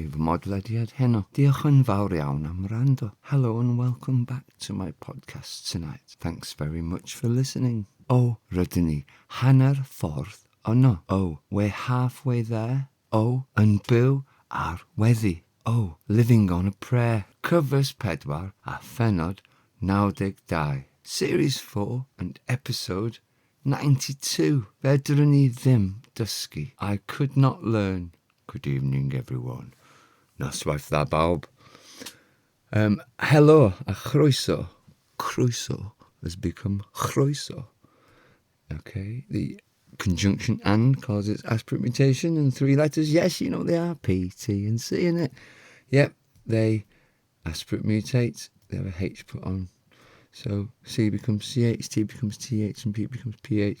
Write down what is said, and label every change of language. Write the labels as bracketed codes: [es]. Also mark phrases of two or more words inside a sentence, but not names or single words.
[cy] mhodlediad heno. Diolch yn fawr iawn am wrando. [en] Hello and welcome back to my podcast tonight. Thanks very much for listening. [cy] O, rydyn ni hanner ffordd yno. O, [en] we're halfway there. [cy] O, yn byw ar weddi. O, [en] living on a prayer. [cy] Cyfres 4 a phenod 92. [en] Series 4 and episode 92. [cy] Fedrwn I Ddim Dysgu. [en] I could not learn. Good evening, everyone. [cy] Noswaith dda bawb. Helo a chroeso. [en] Chroeso has become chroeso. Okay, the conjunction and causes aspirate mutation and 3 letters. Yes, you know they are P, T and C in it. Yep, they aspirate mutate. They have a H put on. So C becomes CH, T becomes TH and P becomes PH.